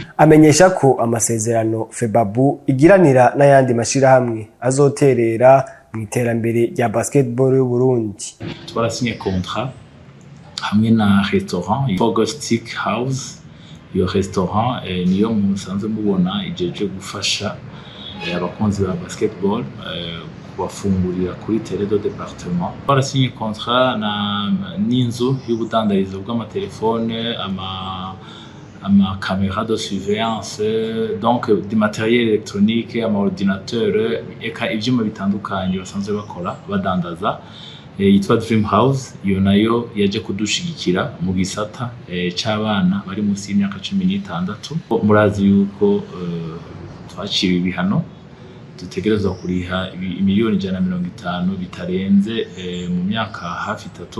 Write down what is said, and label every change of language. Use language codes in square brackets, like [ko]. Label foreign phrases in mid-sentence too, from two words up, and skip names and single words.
[rn] Amenyesha ko amasezerano Febabu igiranira n'ayandi mashirahamwe azoterera mu iterambere rya basketball y'u Burundi. Twarasinye contrat hamwe na restaurant Fogostic House. Iyo restaurant niyo musanzwe mubona ijeje gufasha abakunzi ba basketball kubafungurira kuri [fr] terrain de département. [rn] Twarasinye contrat n'inzu y'ubudandarizo bw'amatelefone, ama [fr] caméra de surveillance, donc du matériel électronique, [rn] ama ordinateur, eka ivyuma bitandukanye basanzwe bakora badandaza, yitwa Dream House. Iyo nayo yaje kudushigikira mu gisata c'abana bari munsi y'imyaka 16. Murazi yuko twaciwe ibihano dutegerezwa kuriha miliyoni 150 bitarenze mu myaka hafi 3.